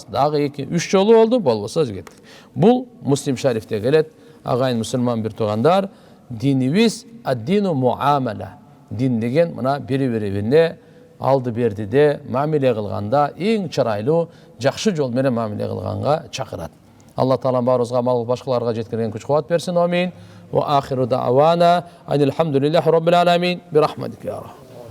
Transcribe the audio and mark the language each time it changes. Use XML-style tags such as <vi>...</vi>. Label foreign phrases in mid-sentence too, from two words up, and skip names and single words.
<ky>Дагы 2-3 жолу болду, болбосо кетти. Бул Муслим шарифте келет, агайын мусулман бир туугандар, динибиз</ky> <ar>الدين المعاملة.</ar> <ky>Дин деген мына бири-бирине алды бердиде мамиле кылганда эң чырайлуу жакшы жол менен мамиле кылганга чакырат. Алла Таала баарыбызга мал башкаларга жеткирген күч кубат берсин.</ky> <ar>Амин. وآخر دعوانا أن الحمد لله رب العالمين برحمتك يا رب.</ar>